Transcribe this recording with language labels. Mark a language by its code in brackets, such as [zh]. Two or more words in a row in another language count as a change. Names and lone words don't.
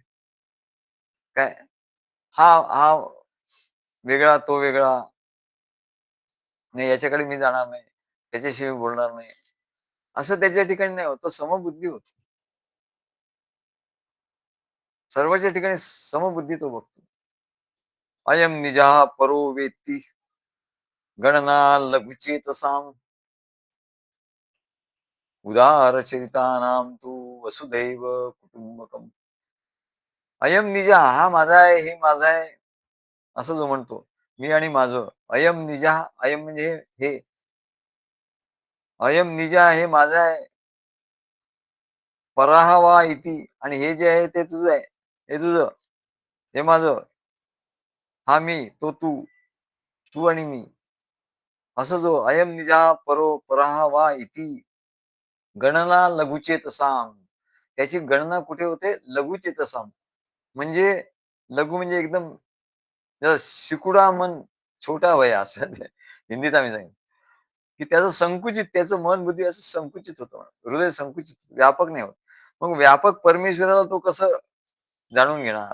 [mr] काय? हा हा वेगळा, तो वेगळा. नाही याच्याकडे मी जाणार नाही. त्याच्याशी बोलणार नाही. असं त्याच्या ठिकाणी नाही होत. तो समबुद्धी होतो. सर्वच्या ठिकाणी समबुद्धी तो बघतो. [sa] अयम निजः परो वेत्ती गणना लघुचेतसाम उदारचरितानां तू वसुधैव कुटुंबकम. अयम निजा [mr] हा माझा आहे, हे माझं आहे, असं जो म्हणतो. मी आणि माझं. [sa] अयम निजा, [mr] अयम म्हणजे हे. [sa] अयम निजा [mr] हे माझं आहे. [sa] पराहा वा इति [mr] आणि हे जे आहे ते तुझं आहे. हे तुझं, हे माझं. हा मी, तो तू, तू आणि मी. असं जो [sa] अयम निजा परो पराहा वा इति गणना लघुचेतसाम. [mr] त्याची गणना कुठे होते? लघुचेतसाम. म्हणजे लघु म्हणजे एकदम शिकुडा मन छोटा वया असं हिंदीत आम्ही सांगितलं, की त्याचं संकुचित त्याचं मन बुद्धी असं संकुचित होतं. हृदय संकुचित, व्यापक नाही होत. मग व्यापक परमेश्वराला तो कसं जाणून घेणार?